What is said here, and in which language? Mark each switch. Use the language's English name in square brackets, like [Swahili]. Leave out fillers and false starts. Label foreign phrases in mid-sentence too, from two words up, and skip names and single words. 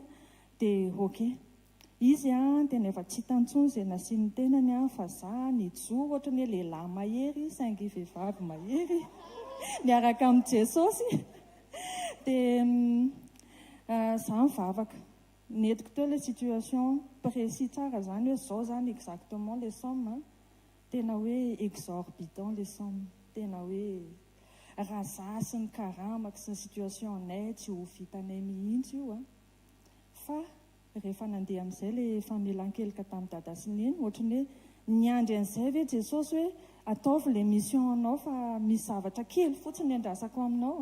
[Malagasy] Dia ok, izy a tena efa tsy hitantsony izay nasiany tenany a, fa za nijo ohatrany hoe lehilahy mahery saingy vehivavy mahery niaraka amin'ny jesosy. Dia za mivavaka netiko teo ilay [French] situation précis [Malagasy] tsara zany hoe zao zany [French] exactement les sommes. [Malagasy] Tena hoe [French] exorbitant les sommes. [Malagasy] Tena hoe raha za sy ny karamako sy ny situation anay tsy ho vitanay mihitsy io a. Fa rehefa nandeha amin'izay ilay famelan-kelika tamin'ny dada sy neny, ohatrany hoe niandry an'izay ve jesosy hoe ataovy ilay mission anao fa misy zavatra kely fotsiny andrasako aminao.